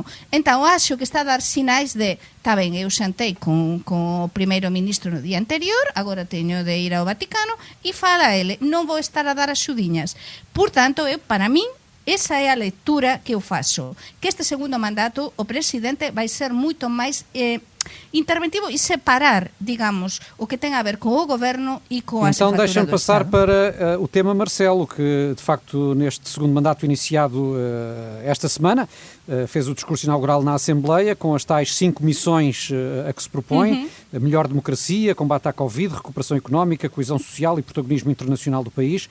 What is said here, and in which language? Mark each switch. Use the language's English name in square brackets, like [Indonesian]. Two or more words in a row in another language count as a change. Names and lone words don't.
[Galician] Então, acho que está a dar sinais de, está ben, eu xantei con o primeiro-ministro no día anterior, agora teño de ir ao Vaticano, e fala ele, non vou estar a dar axudiñas. Por tanto, para min, esa é a lectura que eu faço. Que este segundo mandato, o presidente vai ser moito máis interventivo e separar, digamos, o que tem a ver com o governo e com a [Portuguese] Então deixa-me passar [Galician] Estado. [Portuguese] para o tema Marcelo, que de facto neste segundo mandato iniciado esta semana fez o discurso inaugural na Assembleia com as tais 5 missões a que se propõe, a melhor democracia, combate à Covid, recuperação económica, coesão social e protagonismo internacional do país.